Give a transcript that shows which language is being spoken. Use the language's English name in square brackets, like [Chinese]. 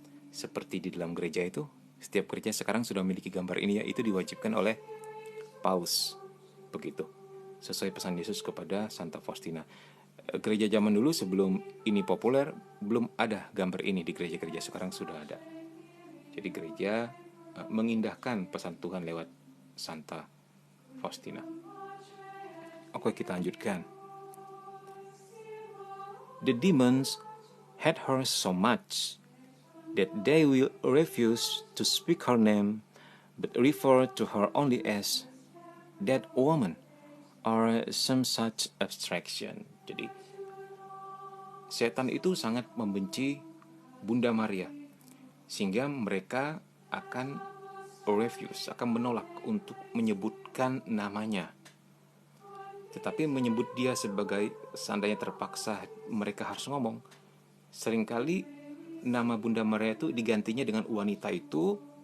[Indonesian] Seperti di dalam gereja itu, setiap gereja sekarang sudah memiliki gambar ini, ya. Itu diwajibkan oleh Paus, begitu, sesuai pesan Yesus kepada Santa Faustina. Gereja zaman dulu sebelum ini populer belum ada gambar ini, di gereja-gereja sekarang sudah ada. Jadi gereja mengindahkan pesan Tuhan lewat Santa Faustina. Oke, kita lanjutkan. [English] The demons hate her so much that they will refuse to speak her name, but refer to her only as that woman or some such abstraction. [Indonesian] Jadi setan itu sangat membenci Bunda Maria, sehingga mereka akan [English] refuse, [Indonesian] akan menolak untuk menyebutkan namanya. Tetapi menyebut dia sebagai, seandainya terpaksa mereka harus ngomong, seringkali nama Bunda Maria itu digantinya dengan wanita itu.